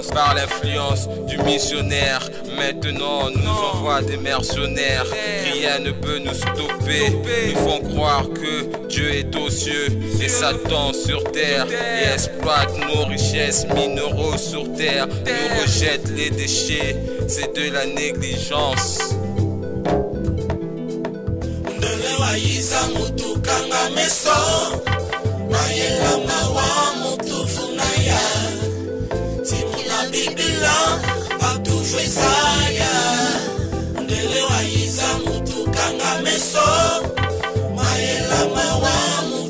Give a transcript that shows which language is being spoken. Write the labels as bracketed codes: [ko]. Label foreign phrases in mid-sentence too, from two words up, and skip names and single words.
[fr] Par l'influence du missionnaire, maintenant nous envoie des mercenaires. Rien ne peut nous stopper, nous font croire que Dieu est aux cieux et Satan sur terre, et exploite nos richesses minéraux sur terre. Nous rejette les déchets, c'est de la négligence. [kg] Kanga meso mayela mawa mutufu na ya timuna bibila batufwe saya ndele wa yiza mutu kanga meso mayela mawa